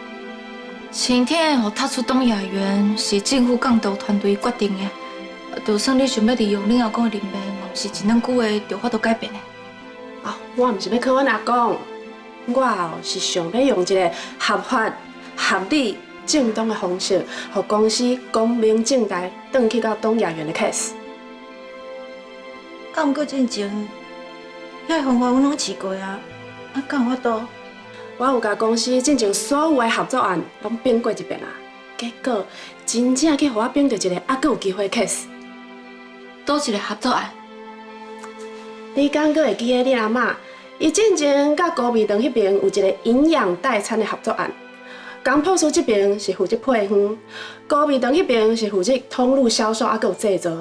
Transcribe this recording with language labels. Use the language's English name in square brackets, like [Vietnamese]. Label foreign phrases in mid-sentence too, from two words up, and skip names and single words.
[Min Nan Chinese] 晴天会踏出东亚园是政府监督团队决定的，就算你想要利用你阿公的人脉，嘛是一两句话就法度改变的。我毋是要靠阮阿公，我是想要用一个合法、合理、正当的方式，让公司光明正大转去到东亚园的 case。啊，毋过进前，遐方法阮拢试过啊，敢有法度？我有甲公司进前所有的合作案拢变过一遍啊，结果真正去互我变到一个还佫有机会的 case。倒一个合作案？你敢佫会记得你阿嬷？伊进前甲高美堂迄边有一个营养代餐的合作案，工铺师这边是负责配方，高美堂迄边是负责通路销售，还佫有制作。